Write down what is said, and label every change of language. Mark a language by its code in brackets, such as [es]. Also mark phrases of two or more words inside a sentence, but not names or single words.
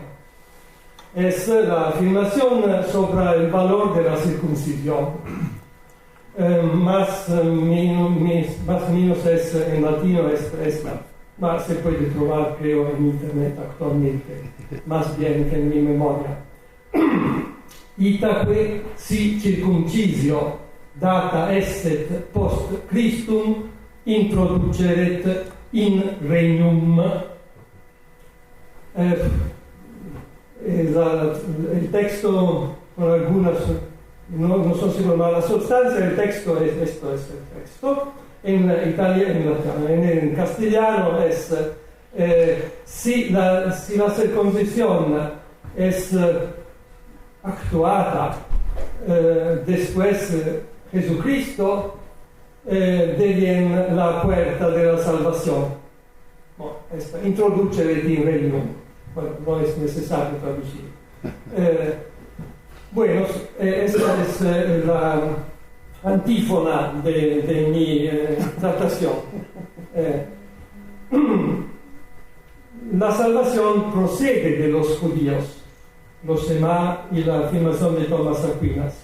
[es] Es la afirmación sobre el valor de la circuncisión. Más o menos es en latino es ma se puede trovar, creo, en internet actualmente, más bien que en mi memoria. [la] Itaque si circuncisio data esset post Christum introduceret in regnum. [es] El texto, con algunas, no son seguro, pero la sustancia del texto esto es el texto. En castellano es si la circuncisión es actuada después Jesucristo, deviene la puerta de la salvación. [la] Introducere in regnum. [es] Bueno, no es necesario traducir. Bueno, esta es la antífona de mi tratación. La salvación procede de los judíos, los Shema y la afirmación de Tomás Aquinas.